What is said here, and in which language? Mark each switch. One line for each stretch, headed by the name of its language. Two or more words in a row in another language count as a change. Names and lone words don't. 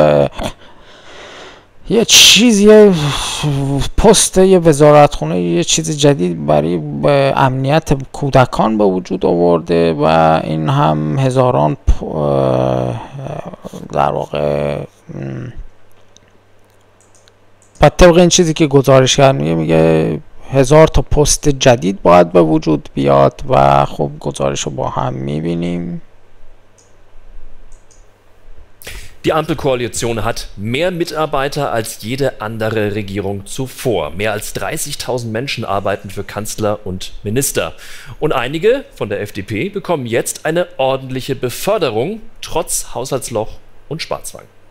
Persian: یه چیزی پست یه وزارتخونه یه چیز جدید برای امنیت کودکان به وجود آورده و این هم هزاران در واقع طبق این چیزی که گزارش کرد میگه 1000 تا پست جدید باید به وجود بیاد و خب گزارش رو با هم میبینیم.
German: Die Ampelkoalition hat mehr Mitarbeiter als jede andere Regierung zuvor. Mehr als 30.000 Menschen arbeiten für Kanzler und Minister. Und einige von der FDP bekommen jetzt eine ordentliche Beförderung, trotz Haushaltsloch und Sparzwang.